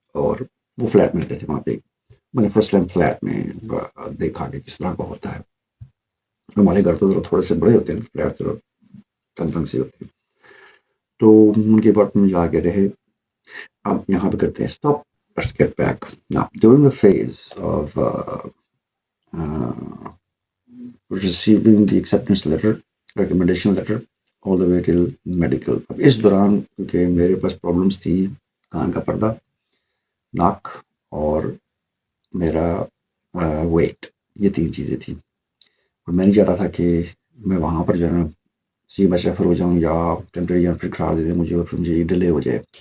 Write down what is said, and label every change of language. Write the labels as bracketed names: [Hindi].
[Urdu] اور وہ فلیٹ میں رہتے تھے وہاں پہ. میں نے فرسٹ ٹائم فلیٹ میں دیکھا کہ کس طرح کا ہوتا ہے. ہمارے گھر تو تھوڑے سے بڑے ہوتے ہیں, فلیٹ ذرا تنگ سے ہوتے ہیں. تو ان کے اپارٹمنٹ میں جا کے رہے. اب یہاں پہ کرتے ہیں stop. [English] Let's get back. Now, during the phase of receiving the acceptance letter, recommendation letter, all the way till medical. [Urdu] اب اس دوران کیونکہ میرے پاس پرابلمس تھی, کان کا پردہ, ناک, اور میرا ویٹ, یہ 3 چیزیں تھیں. اور میں نہیں چاہتا تھا کہ میں وہاں پر جو ہے نا بس ریفر ہو جاؤں, یا ٹیمپریری یا پھر کھا دے دیں مجھے, اور پھر مجھے ڈیلے ہو جائے.